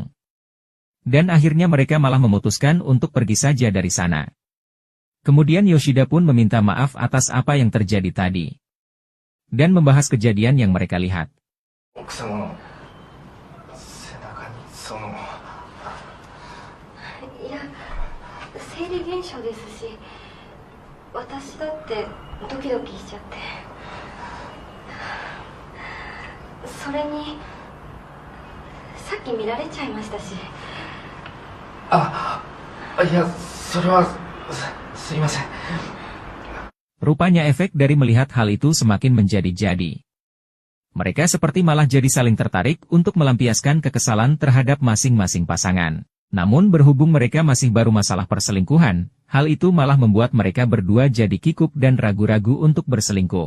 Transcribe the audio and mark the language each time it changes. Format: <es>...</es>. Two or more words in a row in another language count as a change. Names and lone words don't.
<id>Dan akhirnya mereka malah memutuskan untuk pergi saja dari sana. Kemudian Yoshida pun meminta maaf atas apa yang terjadi tadi. Dan membahas kejadian yang mereka lihat. Ya,</id> <ja>生理現象ですし、私だってドキドキしちゃって。それにさっき見られちゃいましたし。あ、いや、それはすいません。</ja> <id>Rupanya efek dari melihat hal itu semakin menjadi-jadi. Mereka seperti malah jadi saling tertarik untuk melampiaskan kekesalan terhadap masing-masing pasangan. Namun berhubung mereka masih baru masalah perselingkuhan, hal itu malah membuat mereka berdua jadi kikuk dan ragu-ragu untuk berselingkuh.</id>